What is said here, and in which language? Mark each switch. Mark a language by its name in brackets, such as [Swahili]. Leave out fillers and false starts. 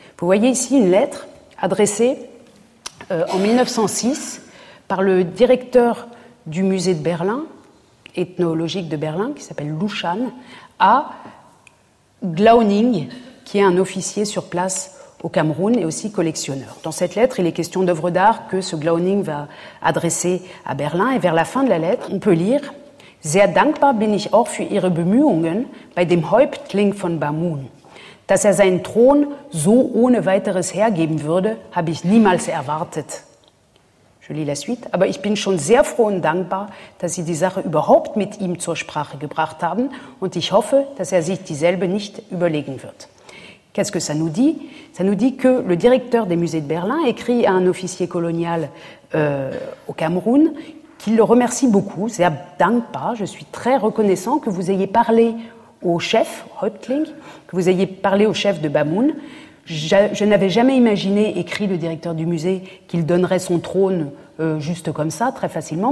[French] Vous voyez ici une lettre adressée en 1906 par le directeur du musée de Berlin, ethnologique de Berlin, qui s'appelle Lushan, à Glauning, qui est un officier sur place au Cameroun et aussi collectionneur. Dans cette lettre, il est question d'œuvres d'art que ce Glauning va adresser à Berlin. Et vers la fin de la lettre, on peut lire [German] « Sehr dankbar bin ich auch für Ihre Bemühungen bei dem Häuptling von Bamoun. Dass seinen Thron so ohne weiteres hergeben würde, habe ich niemals erwartet. » [French] Je lis la suite. [German] « Aber ich bin schon sehr froh und dankbar, dass Sie die Sache überhaupt mit ihm zur Sprache gebracht haben und ich hoffe, dass sich dieselbe nicht überlegen wird. » [French] Qu'est-ce que ça nous dit? Ça nous dit que le directeur des musées de Berlin écrit à un officier colonial au Cameroun qu'il le remercie beaucoup. C'est dankbar, je suis très reconnaissant que vous ayez parlé au chef, Häuptling, que vous ayez parlé au chef de Bamoun. Je n'avais jamais imaginé, écrit le directeur du musée, qu'il donnerait son trône juste comme ça, très facilement.